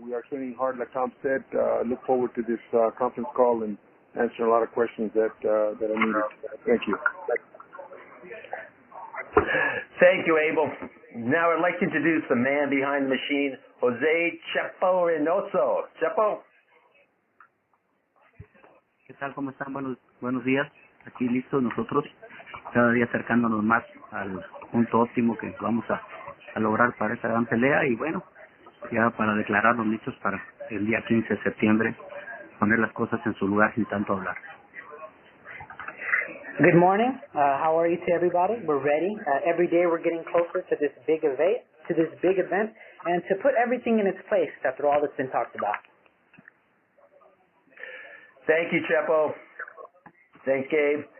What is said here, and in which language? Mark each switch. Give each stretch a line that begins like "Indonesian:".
English: We are training hard, like Tom said. Look forward to this conference call and answering a lot of questions that are needed. Thank you. Thank you, Abel. Now I'd like to introduce the man behind the machine, Jose CHEPO REYNOSO. CHEPO.
Spanish: ¿Qué tal? ¿Cómo están? Buenos días. Aquí listos nosotros, cada día acercándonos más al punto óptimo que vamos a lograr para esta gran pelea y bueno, ya para declarar los listos para el día 15 de septiembre, poner las cosas en su lugar sin tanto hablar.
English: Good morning. How are you to everybody? We're ready. Every day we're getting closer to this big event, and to put everything in its place after all that's been talked about. Thank you, Chepo. Thanks, Gabe.